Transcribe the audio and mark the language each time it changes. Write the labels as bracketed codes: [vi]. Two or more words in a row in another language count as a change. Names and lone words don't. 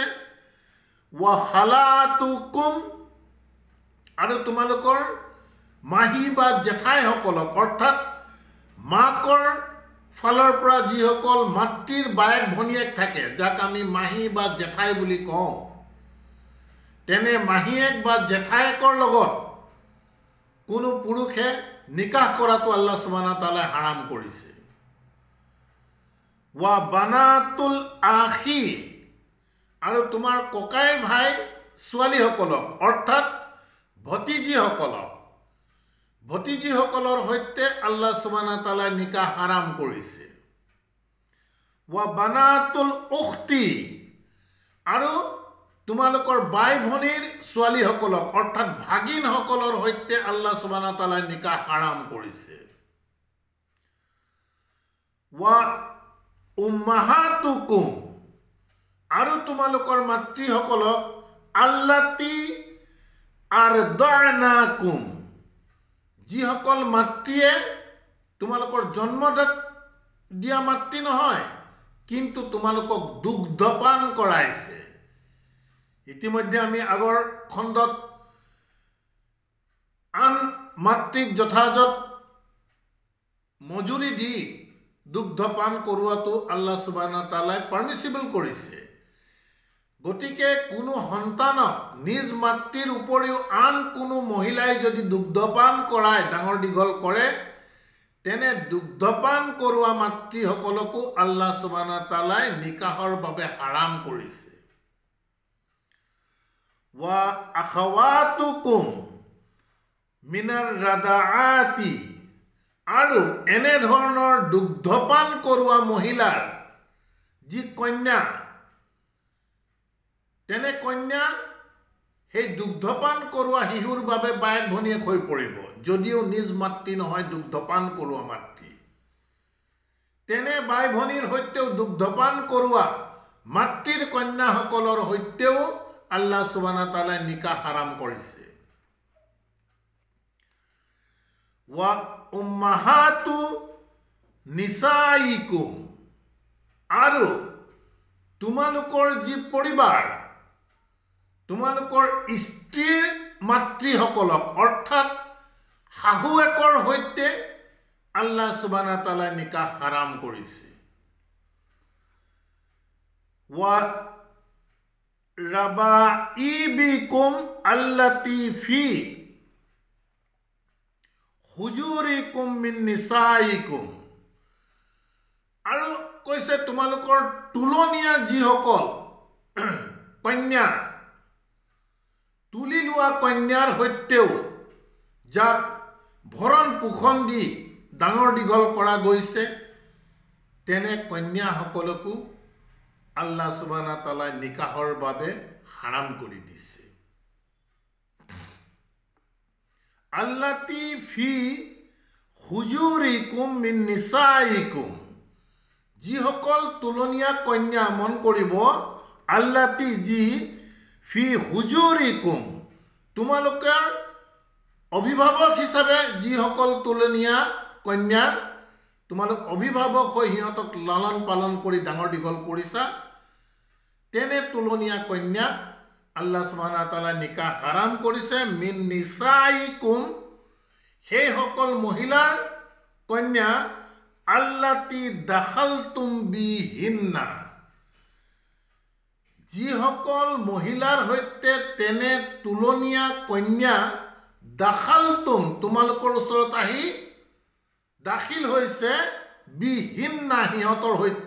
[ar] وخالاتكم, [as] আৰু তোমালোকৰ মাহী বা জেঠাইসকলক, অৰ্থাৎ মাকৰ ফালৰ পৰা যিসকল মাতৃৰ বায়েক ভনীয়েক থাকে, যাক আমি মাহী বা জেঠাই বুলি কওঁ, তেনে মাহীয়েক বা জেঠায়েকৰ লগত কোনো পুৰুষে নিকাহ কৰাটো [ar] الله سبحانه وتعالى [as] হাৰাম কৰিছে। [ar] وبنات الأخ, [as] আৰু তোমাৰ ককাই ভাই ছোৱালীসকলক, অৰ্থাৎ ভতিজীসকলৰ সৈতে [ar] الله سبحانه وتعالى [as] নিকাহ হাৰাম কৰিছে। [ar] وبنات الأخت, [as] আৰু তোমালোকৰ বাই ভনীৰ ছোৱালীসকলক, অৰ্থাৎ ভাগিনসকলৰ সৈতে [ar] الله سبحانه وتعالى [as] নিকাহ হাৰাম কৰিছে। [ar] وأمهاتكم, [as] আৰু তোমালোকৰ মাতৃসকলক, [ar] اللاتي أرضعنكم, [as] যিসকল মাতৃয়ে তোমালোকৰ জন্মদাত দিয়া মাতৃ নহয়, কিন্তু তোমালোকক দুগ্ধপান কৰাইছে। ইতিমধ্যে আমি আগৰ খণ্ডত আন মাতৃক যথাযথ মজুৰি দি দুগ্ধপান কৰোৱাটো [ar] الله سبحانه وتعالى [as] পাৰ্মিছিবল কৰিছে। গতিকে কোনো সন্তানক নিজ মাতৃৰ উপৰিও আন কোনো মহিলাই যদি দুগ্ধপান কৰাই ডাঙৰ দীঘল কৰে, তেনে দুগ্ধপান কৰোৱা মাতৃসকলকো [ar] الله سبحانه وتعالى [as] নিকাহৰ বাবে হাৰাম কৰিছে। [ar] وأخواتكم من الرضاعة, [as] আৰু এনেধৰণৰ দুগ্ধপান কৰোৱা মহিলাৰ যি কন্যা, তেনে কন্যা সেই দুগ্ধপান কৰোৱা শিশুৰ বাবে বায়েক ভনীয়েক হৈ পৰিব, যদিও নিজ মাতৃ নহয় দুগ্ধপান কৰোৱা মাতৃ। তেনে বাই ভনীৰ সৈতেও দুগ্ধপান কৰোৱা মাতৃৰ কন্যাসকলৰ সৈতেও [ar] الله سبحانه وتعالى [as] নিকাহ হাৰাম কৰিছে। [ar] وأمهات نسائكم, [as] আৰু তোমালোকৰ যি পৰিবাৰ, তোমালোকৰ স্ত্ৰীৰ মাতৃসকলক অৰ্থাৎ শাহুৱেকৰ সৈতে [ar] الله سبحانه وتعالى [as] নিকাহ হাৰাম কৰিছে। [ar] وربائبكم اللاتي في حجوركم من نسائكم, [as] আৰু কৈছে তোমালোকৰ তুলনীয়া যিসকল কন্যা, তুলি লোৱা কন্যাৰ সৈতেও যাক ভৰণ পোষণ দি ডাঙৰ দীঘল কৰা গৈছে, তেনে কন্যাসকলকো [ar] الله سبحانه وتعالى [as] নিকাহৰ বাবে হাৰাম কৰি দিছে। [ar] اللاتي في حجوركم من نسائكم, [as] যিসকল তুলনীয়া কন্যা, মন কৰিব, আল্লাতি যি [ar] في حجوركم, [as] তোমালোকৰ অভিভাৱক হিচাপে যিসকল তুলনীয়া কন্যা, তোমালোক অভিভাৱক হৈ সিহঁতক লালন পালন কৰি ডাঙৰ দীঘল কৰিছা, তেনে তুলনীয়া কন্যাক [ar] الله سبحانه وتعالى [as] নিকাহ হাৰাম কৰিছে। [ar] من نسائكم, [as] সেইসকল মহিলাৰ কন্যা, [ar] اللاتي دخلتم بهن, [as] যিসকল মহিলাৰ সৈতে তেনে তুলনীয়া কন্যা দাখালতুম, তোমালোকৰ ওচৰত আহি দাখিল হৈছে, বিহিন্না, সিহঁতৰ সৈতে।